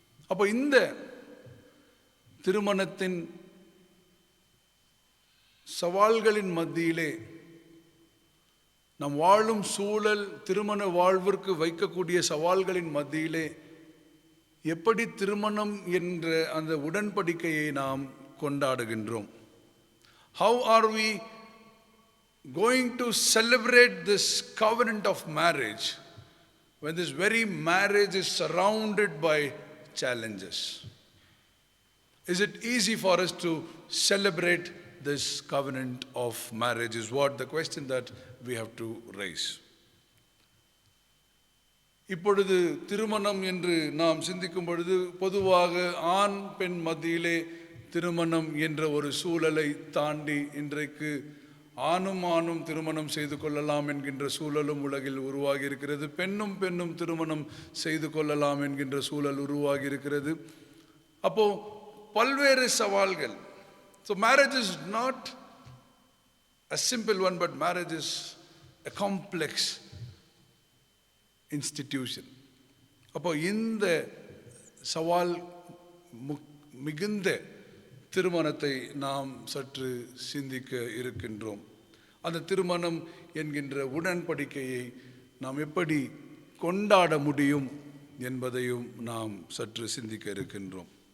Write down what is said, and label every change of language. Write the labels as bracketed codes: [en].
[ta] அப்போ இந்த திருமணத்தின் சவால்களின் மத்தியிலே நம் வாழும் சூழல், திருமண வாழ்விற்கு வைக்கக்கூடிய சவால்களின் மத்தியிலே எப்படி திருமணம் என்ற அந்த உடன்படிக்கையை நாம் கொண்டாடுகின்றோம்? [en] How are we going to celebrate this covenant of marriage when this very marriage is surrounded by challenges? Is it easy for us to celebrate this covenant of marriage is what the question that we have to raise. [ta] இப்பொழுது திருமணம் என்று நாம் சிந்திக்கும் பொழுது பொதுவாக ஆண் பெண் மத்தியிலே திருமணம் என்ற ஒரு சூழலை தாண்டி இன்றைக்கு ஆணும் திருமணம் செய்து கொள்ளலாம் என்கின்ற சூழலும் உலகில் உருவாகி இருக்கிறது. பெண்ணும் திருமணம் செய்து கொள்ளலாம் என்கின்ற சூழல் உருவாகி இருக்கிறது. அப்போ பல்வேறு சவால்கள். [en] So marriage is not a simple one, but marriage is a complex institution. [ta] அப்போ இந்த சவால் மிகுந்த திருமணத்தை நாம் சற்று சிந்திக்க இருக்கின்றோம். அந்த திருமணம் என்கின்ற உடன்படிக்கையை நாம் எப்படி கொண்டாட முடியும் என்பதையும் நாம் சற்று சிந்திக்க இருக்கின்றோம்.